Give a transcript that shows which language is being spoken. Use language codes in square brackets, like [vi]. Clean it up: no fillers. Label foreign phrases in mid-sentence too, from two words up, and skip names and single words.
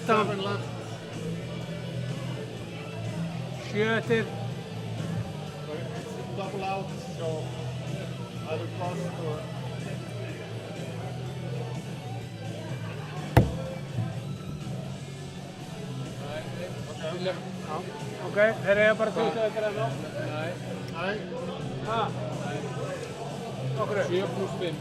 [en] 7 left. [is] 7 eftir. [en] It's double out, so either plus or... Okay. [is] Ok, þeir eiga bara 20 eftir að ná. Nei. Nei. Ha? Okkur. 7 pluss 5.